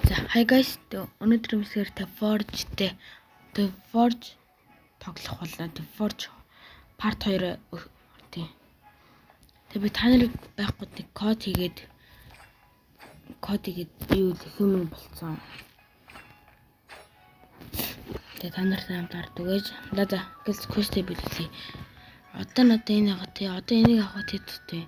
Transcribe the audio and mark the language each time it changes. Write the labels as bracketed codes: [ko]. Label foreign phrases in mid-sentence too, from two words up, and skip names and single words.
[en] Hi guys, [mn] өнөөдөр юмсээр The Forge тоглох болоо. The Forge part 2 тий. Тэгээ би та нарыг байхгүй нэг код хийгээд юу human болцсон. Тэгээ та нартай хамт ард үгэж надаа quest-ийг биелүүлээ. Одоо надаа энэ авах тий. Одоо энийг авах тий.